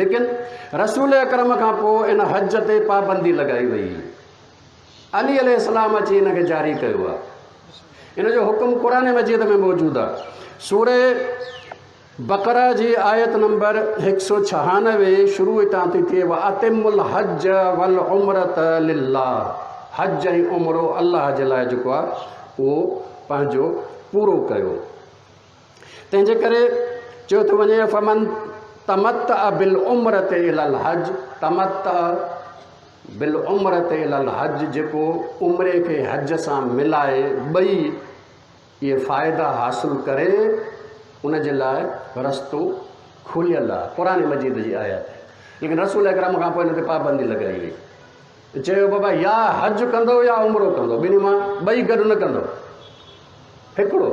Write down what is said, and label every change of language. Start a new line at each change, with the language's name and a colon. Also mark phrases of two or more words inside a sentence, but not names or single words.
Sindhi: लेकिन रसूल अकरम खां पोइ इन हज ते पाबंदी लॻाई वई। अली अलैहिस्सलाम अची इनखे जारी कयो आहे। इन जो हुकुम क़ुरान मजीद में मौजूदु आहे। सूरे बकरा जी आयत नंबर 196 शुरू हितां थी थिए
Arabic: وأتموا الحج والعمرة لله.
Sindhi: हज ऐं उमिरो अल्लाह जे लाइ जेको आहे उहो पंहिंजो पूरो कयो। तंहिंजे करे चयो थो वञे
Arabic: فمن تمتع بالعمرة إلى الحج, تمتع بالعمرة إلى الحج,
Sindhi: जेको उमिरे खे हज सां मिलाए ॿई इहे फ़ाइदा हासिल करे उन जे लाइ रस्तो खुलियल आहे। क़ुरान मजीद जी आयत लेकिन रसूल अकरम खां पोइ हिन ते पाबंदी लॻाई वई। चयो बाबा या हज कंदो या उमिरो कंदो, ॿिन्ही मां ॿई गॾु न कंदो, हिकिड़ो।